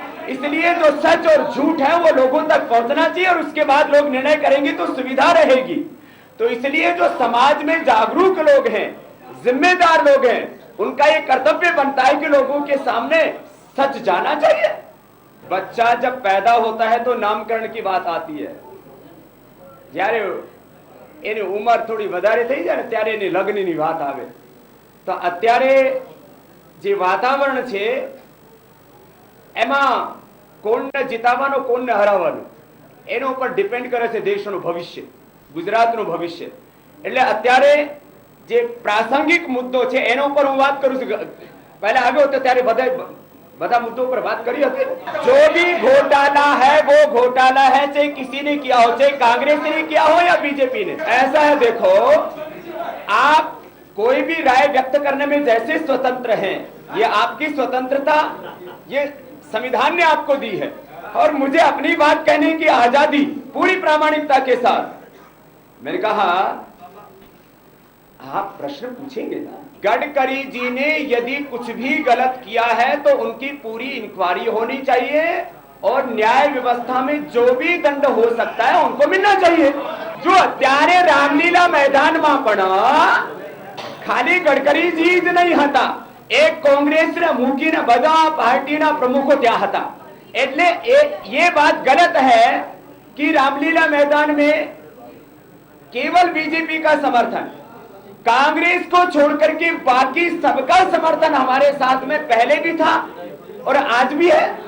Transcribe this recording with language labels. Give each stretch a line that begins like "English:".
Hindi: इसलिए जो सच और झूठ है वो लोगों तक पहुंचना चाहिए और उसके बाद लोग निर्णय करेंगे तो सुविधा रहेगी। तो इसलिए जो समाज में जागरूक लोग हैं, जिम्मेदार लोग हैं, उनका ये कर्तव्य बनता है कि लोगों के सामने सच जाना चाहिए। बच्चा जब पैदा होता है तो नामकरण की बात आती है,
Gujarati: જ્યારે એની ઉંમર થોડી વધારે થઈ જાય ને ત્યારે એની લગ્નની વાત આવે। તો અત્યારે જે વાતાવરણ છે એમાં કોણને જીતાવવાનો કોણને હરાવવાનો એના ઉપર ડિપેન્ડ કરે છે દેશનું ભવિષ્ય, ગુજરાતનું ભવિષ્ય। એટલે અત્યારે જે પ્રાસંગિક મુદ્દો છે એના ઉપર હું વાત કરું છું। પહેલા આવ્યો તો ત્યારે બધા
Hindi: मुद्दों पर बात करी होती। जो भी घोटाला है वो घोटाला है, चाहे किसी ने किया हो, चाहे कांग्रेस ने किया हो या बीजेपी ने। ऐसा है, देखो, आप कोई भी राय व्यक्त करने में जैसे स्वतंत्र हैं, ये आपकी स्वतंत्रता ये संविधान ने आपको दी है, और मुझे अपनी बात कहने की आजादी पूरी प्रामाणिकता के साथ। मैंने कहा आप प्रश्न पूछेंगे ना, गडकरी जी ने यदि कुछ भी गलत किया है तो उनकी पूरी इंक्वायरी होनी चाहिए और न्याय व्यवस्था में जो भी दंड हो सकता है उनको मिलना चाहिए।
Gujarati: जो અત્યારે રામલીલા मैदाનમાં પણ ખાલી ગડકરી जी જ નહીં હતા, એક કોંગ્રેસના મૂકીને બધા પાર્ટીના પ્રમુખો ત્યાં હતા।
Hindi: એટલે ये बात गलत है कि रामलीला मैदान में केवल बीजेपी का समर्थन, कांग्रेस को छोड़कर के बाकी सबका समर्थन हमारे साथ में पहले भी था और आज भी है।